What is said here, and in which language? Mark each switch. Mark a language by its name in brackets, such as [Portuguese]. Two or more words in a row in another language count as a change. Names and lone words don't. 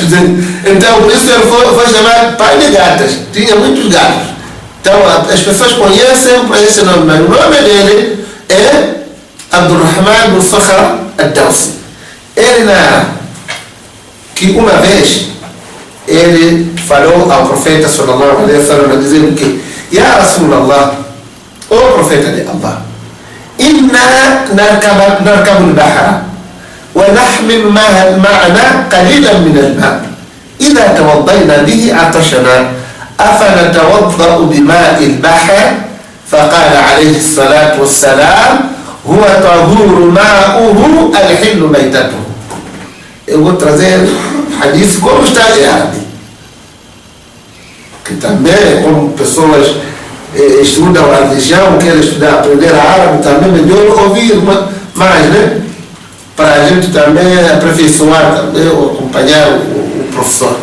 [Portuguese] Então, por isso ele foi chamado pai de gatas. Tinha muitos gatos. Então, as pessoas conhecem por esse nome, mas o nome dele é Abdurrahman bin Sakhra Ad-Dawsi. Ele que uma vez ele falou ao profeta [Arabic] صلى الله عليه [Portuguese] wasallam, dizendo que [Arabic] يا رسول الله, [Portuguese] o profeta de Allah, [Arabic] إنا نركب البحر ونحمل معنا قليلا من الماء إذا توضينا به عطشنا أفنتوضأ بماء البحر فقال عليه الصلاة والسلام هو طهور ماؤه الحل ميتته. [Portuguese] Eu vou trazer hadith como está em árabe, que também como pessoas estudam a religião, querem estudar, aprender a árabe, também melhor ouvir mais, né? Para a gente também aperfeiçoar, também, ou acompanhar o professor.